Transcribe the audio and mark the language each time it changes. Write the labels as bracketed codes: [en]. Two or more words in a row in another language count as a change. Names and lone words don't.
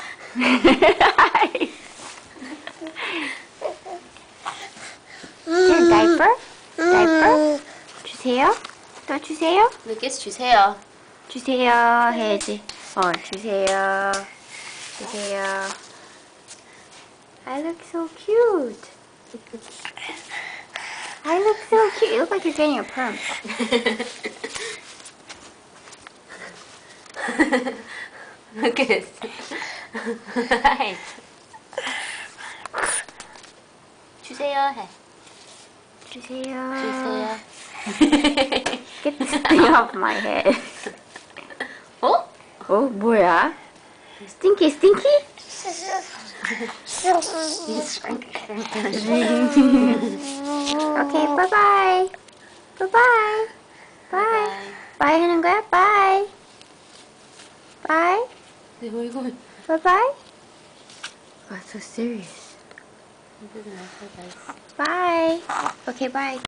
[ko] 다이퍼? 다이퍼? 주세요? 또 주세요? 누게스 주세요. 주세요 해야지. 주세요. 주세요. [en] I look so cute. I look so cute. You look like you're getting a perm. Look at this. Right. [ko] 주세요 해. 주세요. 주세요. [en] Get this thing off my head. [ko] 어? 뭐야? [en] Stinky, stinky? Okay, bye-bye. Bye-bye. Bye. Bye [ko] 하는 거야? [en] Bye. Bye. [ko] 내 얼굴. [en] Bye-bye. Oh, so serious. Bye. Okay, bye.